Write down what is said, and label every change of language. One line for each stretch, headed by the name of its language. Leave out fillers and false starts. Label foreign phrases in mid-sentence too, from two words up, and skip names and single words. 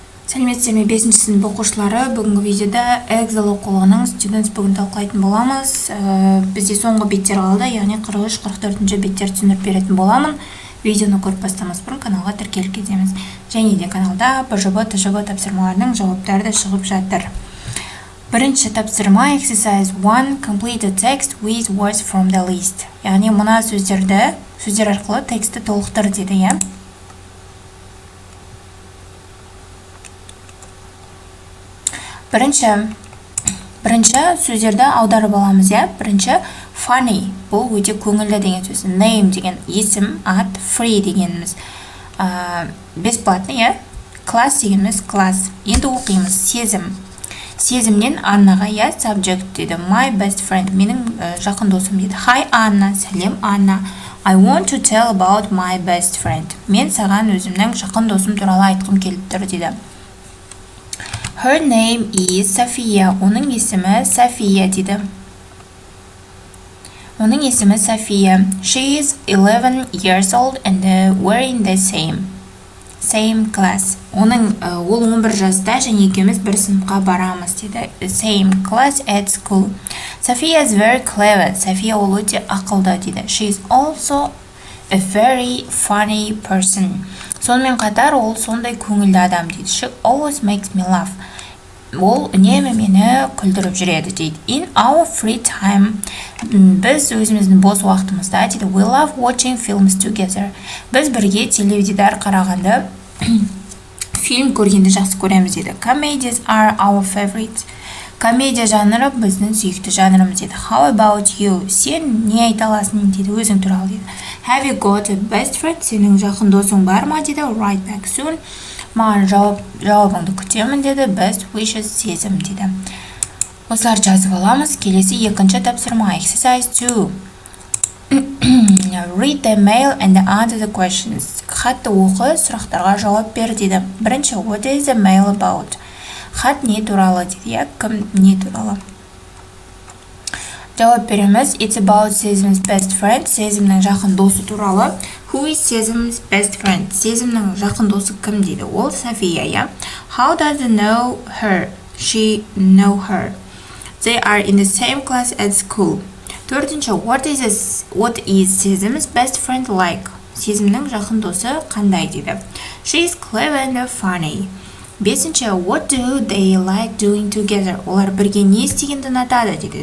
Kazakh: Сәлеметсіздер ме 5-ші сынып оқушылары, бүгінгі видеода Excel оқулығының Students бүгін талқылайтын боламыз. Бізде соңғы беттер қалды, яғни 43-44 беттер түсіндіріп беретін боламын. Видеоны көріп бастамас бұрын каналға тіркеліп кетеміз. Және де каналда БЖБ, ТЖБ тапсырмаларының жауаптары да шығып жатыр. Бірінші тапсырма Exercise 1.
English: Complete the text with words from the list.
Kazakh: Яғни мына сөздер арқылы тексті толықтыр деді, иә? Бірінші сөздерді аударып аламыз, иә? Бірінші funny, бұл өте көңілді деген сөз. Name деген есім, ат, free дегеніміз. Бесплатный, иә? Class дегеніміз класс. Енді оқимыз. Сезімнен Аннаға, иә? Subject дейді.
English: My best friend,
Kazakh: менің жақын досым дейді. Hi Анна, сәлем Анна.
English: I want to tell about my best friend.
Kazakh: Мен саған өзімнің жақын досым туралы айтқым келіп тұр дейді.
English: Her name is София.
Kazakh: Оның есімі София дейді. Оның есімі София.
English: She is 11 years old and we're in the same class.
Kazakh: Ол 11 жаста және екеуміз бір сыныпқа барамыз дейді.
English: Same class at school. София is very clever.
Kazakh: София ол өте ақылды дейді.
English: She is also a very funny person.
Kazakh: Сонымен қатар ол сондай көңілді адам дейді.
English: She always makes me laugh.
Kazakh: Ол үнемі мені күлдіріп жүреді дейді.
English: In our free time,
Kazakh: біз өзіміздің бос уақытымызда дейді.
English: We love watching films together.
Kazakh: Біз бірге теледидар қарағанды, фильм көргенді жақсы көреміз дейді.
English: Comedies are our favorites.
Kazakh: Комедия жанры біздің сүйікті жанрымыз дейді.
English: How about you?
Kazakh: Сен не айта аласың дейді, өзің туралы дейді.
English: Have you got a best friend?
Kazakh: Сенің жақын досың бар ма дейді.
English: Write back soon.
Kazakh: Маған жауабыңды күтемін деді.
English: Best wishes,
Kazakh: сезім дейді. Осылар жазып аламыз. Келесі екінші тапсырма.
English: Exercise 2. Read the mail and answer the questions.
Kazakh: Хатты оқы, сұрақтарға жауап бер дейді. Бірінші,
English: what is the mail about?
Kazakh: Хат не туралы дейді, я? Кім не туралы? Жауап береміз.
English: It's about Сезім's best friend.
Kazakh: Сезімнің жақын досы туралы.
English: Who is Сезім's best friend?
Kazakh: Сезімнің жақын досы кім дейді? Ол София, я?
English: How does he know her? She know her. They are in the same class at school.
Kazakh: Төртінші,
English: what is Сезім's best friend like?
Kazakh: Сезімнің жақын досы қандай дейді?
English: She is clever and funny. Бесінші, what do they like doing together?
Kazakh: Олар бірге не істегенді ұнатады дейді.